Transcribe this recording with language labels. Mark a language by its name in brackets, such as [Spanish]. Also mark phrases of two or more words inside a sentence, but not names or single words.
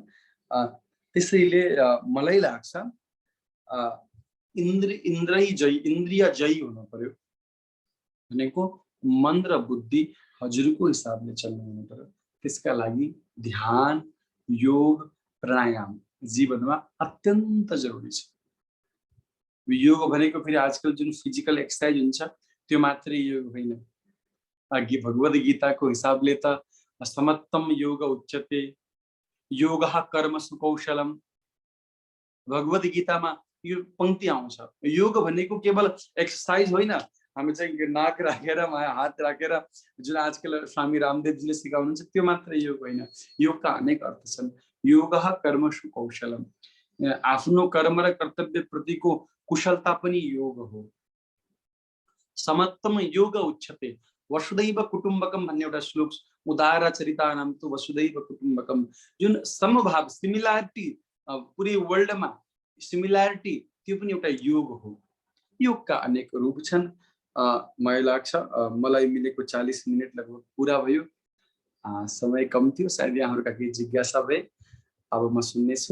[Nepali] त्यसैले मलाई लाग्छ इन्द्रिय जयी हुनु पर्यो भनेको मन र बुद्धि हजुरको हिसाबले चल्नु हुनु पर्यो। त्यसका लागि ध्यान, योग, प्राणायाम जीवनमा अत्यन्त जरुरी छ। योग भनेको फेरि आजकल जुन [English] physical exercise [Nepali] हुन्छ त्यो मात्रै योग होइन। भगवद गीताको हिसाबले त [Sanskrit] समत्तम योग उच्यते, योगः कर्मसु कौशलम। [Nepali] भगवद गीतामा यो पंक्ति आउँछ, योग भनेको केवल एक्सर्साइज होइन, हामी चाहिँ नाक राखेर हात राखेर जुन आजकल स्वामी रामदेवजीले सिकाउनुहुन्छ त्यो मात्र योग होइन। योगका अनेक अर्थ छन्। [Sanskrit] योगः कर्मसु कौशलम, [Nepali] आफ्नो कर्म र कर्तव्य प्रतिको कुशलता पनि योग हो। [Sanskrit] समत्तम योग उच्यते, वसुदैव कुटुम्बकम [Nepali] भन्ने एउटा श्लोक, [Sanskrit] उदार चरितानाम तु वसुदैव कुटुम्बकम, [Nepali] जुन समभाव, सिमिलारिटी, पुरै [English] worldमा similarity, [Nepali] त्यो पनि एउटा योग हो। योगका अनेक रूप छन्। मलाई लाग्छ मलाई मिलेको 40 मिनट लगभग पुरा भयो। समय कम थियो, सायद यहाँहरूका केही जिज्ञासा भए, अब म सुन्नेछु।